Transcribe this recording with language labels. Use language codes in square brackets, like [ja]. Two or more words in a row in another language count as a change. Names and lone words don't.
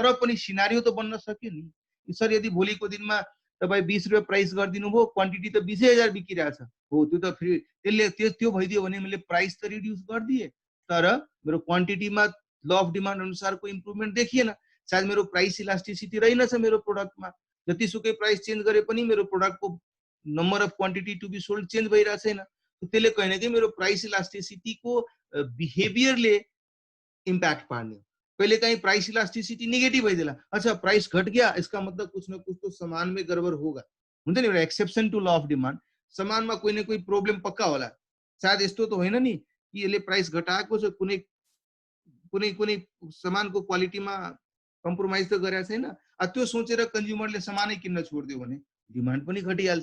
[ne] तर पनि सिनारियो त बन्न सक्यो नि सर, यदि भोलिको दिनमा तपाईँ 20 रुपियाँ प्राइस गरिदिनु भयो, क्वान्टिटी त 20,000 बिकिरहेछ हो, त्यो त फेरि त्यसले त्यो भइदियो भने मैले प्राइस त रिड्युस गरिदिएँ, तर मेरो क्वान्टिटीमा [en] law of demand [ne] अनुसारको इम्प्रुभमेन्ट देखिएन। सायद मेरो [en] price elasticity [ne] रहेनछ मेरो प्रोडक्टमा, जतिसुकै [en] price change [ne] गरे पनि मेरो प्रोडक्टको [en] number of quantity to be sold change [ne] भइरहेको छैन। त्यसले कहीं न कहीं मेरो प्राइस इलास्टिसिटीको बिहेभियरले इम्पैक्ट पार्ने। [hi] पहले कहीं [en] price elasticity negative [hi] भइदिएला, अच्छा प्राइस घट गया, इसका मतलब कुछ न कुछ तो सामान में गड़बड़ होगा, [ne] हुन्छ नि एउटा [en] exception to law of demand. [ne] सामानमा कोही न कोही प्रब्लम पक्का होला, सायद यस्तो त होइन नि कि यसले प्राइस घटाएको छ, कुनै कुनै कुनै सामानको क्वालिटीमा कम्प्रोमाइज त गरेको छैन। त्यो सोचेर कन्ज्युमरले सामानै किन्न छोडिदियो भने डिमान्ड पनि घटिहाल्छ।